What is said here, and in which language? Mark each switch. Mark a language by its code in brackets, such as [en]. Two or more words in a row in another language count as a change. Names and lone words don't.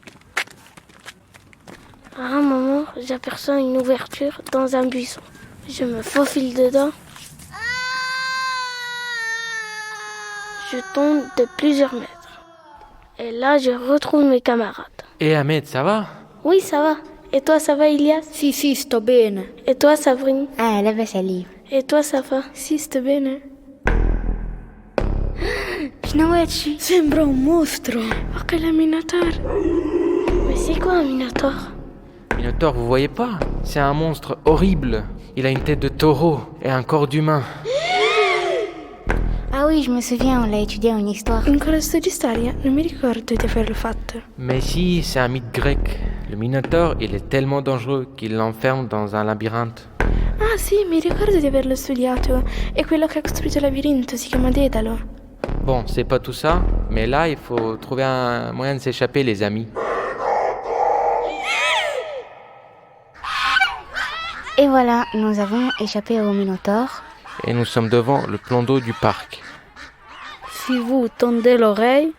[fr] À un moment, j'aperçois une ouverture dans un buisson. Je me faufile dedans. Je tombe de plusieurs mètres. Et là, je retrouve mes camarades. Et Ahmed, ça va? Oui, ça va. Et toi, ça va, Ilias? [it] Sì, sì, sto bene. [fr] Et toi, Sabrine? [ar] لاباس عليا. [fr] Et toi, ça va? [it] Sì, sto bene. [ar] شنو هادشي؟ [it] Sembra un mostro. Quel Minotaur. [fr] Mais c'est quoi un Minotaur? Minotaure, vous voyez pas? C'est un monstre horrible. Il a une tête de taureau et un corps d'humain. Ah oui, je me souviens, on l'a étudié en histoire. [it] In corso di storia non mi ricordo di averlo fatto. [fr] Mais si, c'est un mythe grec. Le Minotaure, il est tellement dangereux qu'il l'enferme dans un labyrinthe. [it] Ah sì, mi ricordo di averlo studiato. È quello che ha costruito il labirinto, si chiama Dédalo. [fr] Bon, c'est pas tout ça, mais là, il faut trouver un moyen de s'échapper, les amis. Et voilà, nous avons échappé au Minotaure. Et nous sommes devant le plan d'eau du parc. Si vous tendez l'oreille,